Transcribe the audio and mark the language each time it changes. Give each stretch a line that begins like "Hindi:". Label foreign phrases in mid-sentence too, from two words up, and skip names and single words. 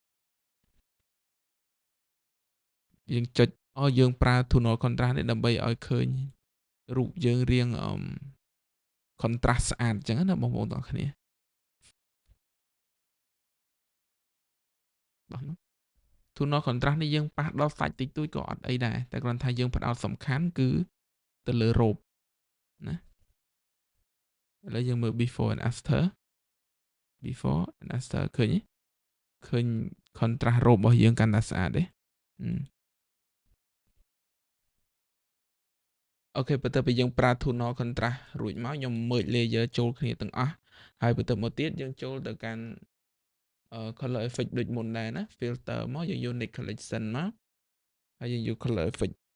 Khmer: យើងចុចយើងប្រើ
English: tonal contrast
Khmer: នេះដើម្បីឲ្យឃើញរូបយើងរាងcontrast ស្អាតអញ្ចឹងណាបងប្អូនទាំងគ្នាបោះនោះ
English: tonal contrast
Khmer: នេះយើងប៉ះដល់សាច់តិចតួចក៏អត់អីដែរតែគ្រាន់ថាយើងផ្ដោតសំខាន់គឺទៅលើរូបណាឥឡូវយើងមើល
English: before and after
Khmer: ឃើញ contrast រូបរបស់យើងកាន់តែស្អាតទេអូខេបន្ទាប់ពីយើងប្រើ
English: tonal contrast
Khmer: រួចមកខ្ញុំ
English: merge layer
Khmer: ចូលគ្នាទាំងអស់ហើយបន្ទាប់មកទៀតយើងចូលទៅកាន់
English: color effect
Khmer: ដូចមុនដែរណា filter មកយើងយក nick collection មកហើយយើងយក
English: color effect